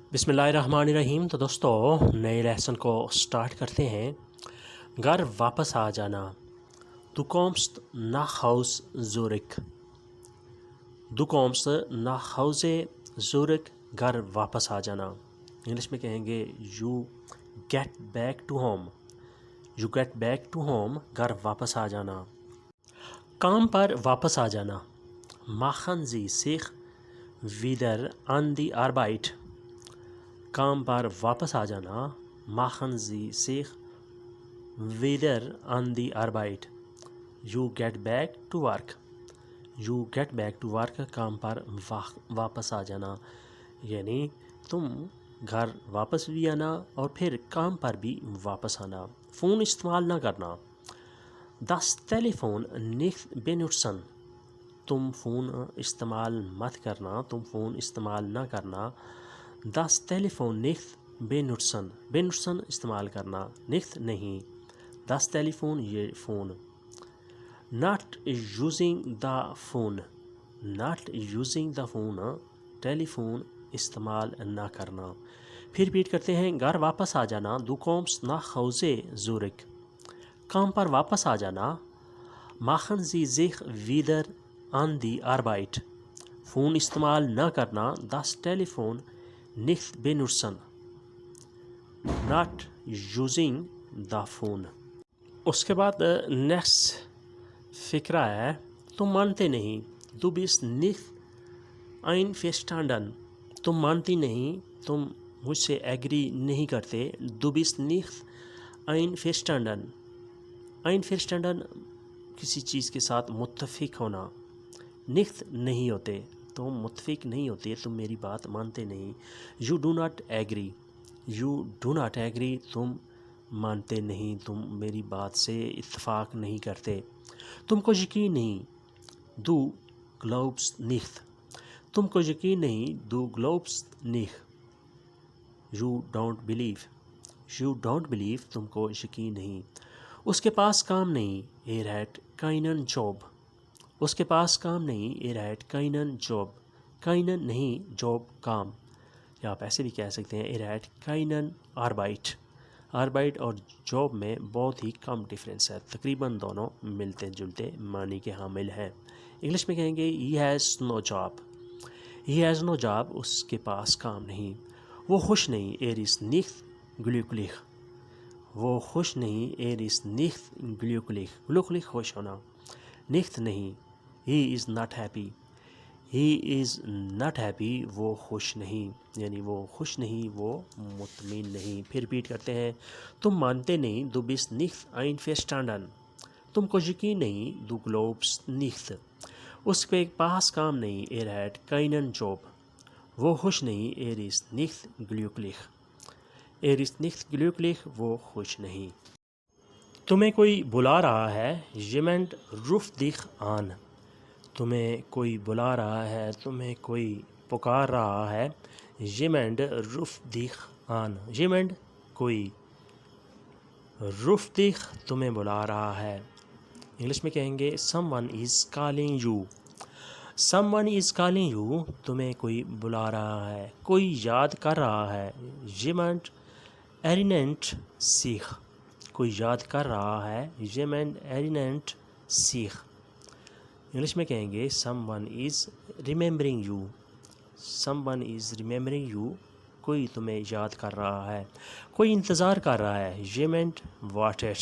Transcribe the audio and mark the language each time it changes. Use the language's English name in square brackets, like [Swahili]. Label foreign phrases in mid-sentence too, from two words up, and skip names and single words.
[Urdu] بسم اللہ الرحمن الرحیم۔ تو دوستو نئے لیسن کو سٹارٹ کرتے ہیں۔ گھر واپس آ جانا، [German] Du kommst nach Haus zurück. Du kommst nach Hause zurück، [Urdu] گھر واپس آ جانا۔ انگلش میں کہیں گے [English] You get back to home. You get back to home، [Urdu] گھر واپس آ جانا۔ کام پر واپس آ جانا، [German] Machen Sie sich wieder an die Arbeit. [Urdu] کام پر واپس آ جانا، [German] Machen Sie sich wieder an die Arbeit. [English] You get back to work. You get back to work، [Urdu] کام پر واپس آ جانا، یعنی تم گھر واپس بھی آنا اور پھر کام پر بھی واپس آنا۔ فون استعمال نہ کرنا، [German] Das Telefon nicht benutzen. [Urdu] تم فون استعمال مت کرنا، تم فون استعمال نہ کرنا۔ [German] Das Telefon nicht benutzen. [Urdu] benutzen استعمال کرنا، nicht نہیں۔ [German] Das Telefon [Urdu] یہ فون۔ [English] Not using the phone. Not using the phone، [Urdu] ٹیلی فون استعمال نہ کرنا۔ پھر ریپیٹ کرتے ہیں، گھر واپس آ جانا، [German] Du kommst nach Hause zurück. [Urdu] کام پر واپس آ جانا، [German] Machen Sie sich wieder an die Arbeit. [Urdu] فون استعمال نہ کرنا، [German] Das Telefon nicht benutzen. [English] Not using the phone. [Urdu] اس کے بعد نیکسٹ فقرہ ہے، تم مانتے نہیں، [German] Du bist nicht einverstanden. [Urdu] تم مانتی نہیں، تم مجھ سے ایگری نہیں کرتے، [German] Du bist nicht einverstanden. [Urdu] einverstanden کسی چیز کے ساتھ متفق ہونا، nicht نہیں ہوتے، تم متفق نہیں ہوتے، تم میری بات مانتے نہیں۔ [English] You do not agree. You do not agree، [Urdu] تم مانتے نہیں، تم میری بات سے اتفاق نہیں کرتے۔ تم کو یقین نہیں، [German] Du glaubst nicht. [Urdu] تم کو یقین نہیں، [German] Du glaubst nicht. [English] You don't believe. You don't believe، [Urdu] تم کو یقین نہیں۔ اس کے پاس کام نہیں، [German] Er hat keinen Job. [Urdu] اس کے پاس کام نہیں، [German] Er hat keinen Job. [Urdu] keinen نہیں، job کام، یا آپ ایسے بھی کہہ سکتے ہیں [German] Er hat keinen Arbeit. [Urdu] Arbeit اور job میں بہت ہی کم ڈفرینس ہے، تقریباً دونوں ملتے جلتے معنی کے حامل ہیں۔ انگلش میں کہیں گے [English] He has no job. He has no job، [Urdu] اس کے پاس کام نہیں۔ وہ خوش نہیں، [German] Er ist nicht glücklich. [Urdu] وہ خوش نہیں، [German] Er ist nicht glücklich. [Urdu] glücklich خوش ہونا، nicht نہیں۔ [English] He is not happy. He is not happy، [Urdu] وہ خوش نہیں، یعنی وہ خوش نہیں، وہ مطمئن نہیں۔ پھر ریپیٹ کرتے ہیں، تم مانتے نہیں، [German] Du bist nicht einverstanden. [Urdu] تم کو یقین نہیں، [German] Du glaubst nicht. [Urdu] اس کے پاس کام نہیں، [German] Er hat keinen Job. [Urdu] وہ خوش نہیں، [German] Er ist nicht glücklich. Er ist nicht glücklich، [Urdu] وہ خوش نہیں۔ تمہیں کوئی بلا رہا ہے، [German] Jemand ruft dich an. [Urdu] تمہیں کوئی بلا رہا ہے، تمہیں کوئی پکار رہا ہے، [German] Jemand ruft dich an. [Urdu] Jemand کوئی، [German] ruft dich [Urdu] تمہیں بلا رہا ہے۔ انگلش میں کہیں گے [English] someone is calling you. someone is calling you، [Urdu] تمہیں کوئی بلا رہا ہے، کوئی یاد کر رہا ہے، [German] Jemand erinnert sich. [Urdu] کوئی یاد کر رہا ہے، [German] Jemand erinnert sich. [Urdu] انگلش میں کہیں گے [English] someone is remembering you. someone is remembering you، [Urdu] کوئی تمہیں یاد کر رہا ہے، کوئی انتظار کر رہا ہے، [German] Jemand wartet.